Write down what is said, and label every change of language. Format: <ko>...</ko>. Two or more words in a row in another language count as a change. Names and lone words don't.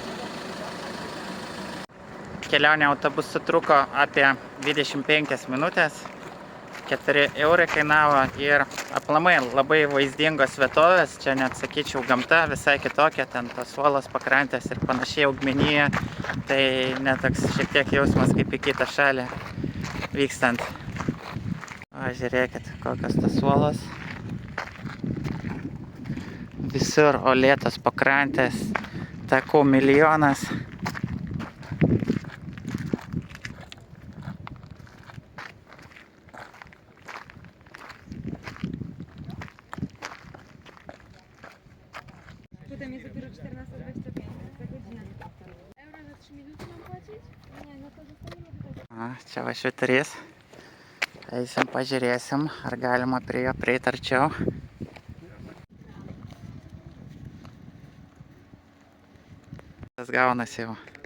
<lt>Kelionė autobusu truko apie 25 minutės, 4 eurai kainavo ir aplamai labai vaizdingos vietovės, čia net sakyčiau gamta visai kitokia, ten tos uolos pakrantės ir panašiai augmenija, tai net toks šiek tiek jausmas kaip į kitą šalį vykstant. O, žiūrėkit, kokios tas uolos. Visur uolėtos pakrantės, takų milijonas.</lt> <pl>Tutaj jest dopiero 14:25 za godzinę. Euro za 3 minuty mam płacić? Nie, no to zostaniemy tutaj.</pl> <lt>Čia va švyturys. Eisim, pažiūrėsim, ar galima prie jo prieiti arčiau. Tas gaunasi jau.</lt>